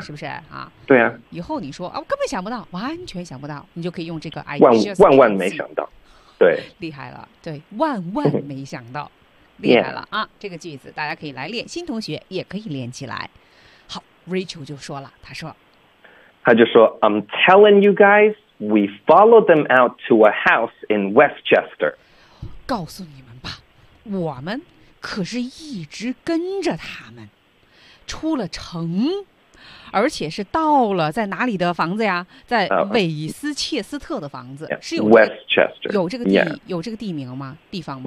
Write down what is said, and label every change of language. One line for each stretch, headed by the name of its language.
Chinese: 是不是啊？对啊，以后你说啊，我根本想不到，完全想不到，你就可以用这个 I 万万没想到。对，厉害了，对，万万没想到厉害了啊、 yeah. 这个句子大家可以来练，新同学也可以练起来。好， Rachel 就说了，他就说
English: I'm telling you guys we followed them out to a house in Westchester，
Chinese: 告诉你们吧，我们可是一直跟着他们出了城，而且是到了在哪里的房子呀，在韦斯切斯特的房子、 yeah. 是有、
English: Westchester,
Chinese: 有这个地、 yeah. 有这个地名吗，地方吗？